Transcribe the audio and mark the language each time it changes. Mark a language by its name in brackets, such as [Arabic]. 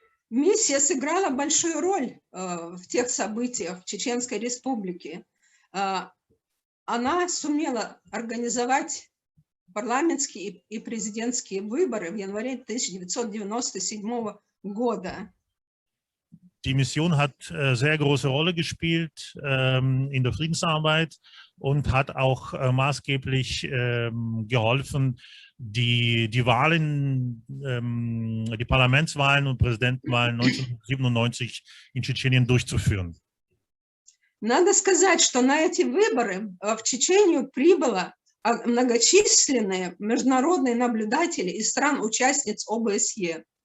[Russian] Миссия сыграла большую роль в тех событиях в Чеченской Республике. Она сумела организовать парламентские и президентские выборы в январе 1997 года. [German] Die Mission hat sehr große Rolle gespielt in der Friedensarbeit und hat auch maßgeblich geholfen, die Wahlen, die Parlamentswahlen und Präsidentenwahlen 1997 in Tschetschenien durchzuführen. [Russian] Надо сказать, что на эти выборы в Чечению прибыло многочисленные международные наблюдатели из стран-участниц ОБСЕ.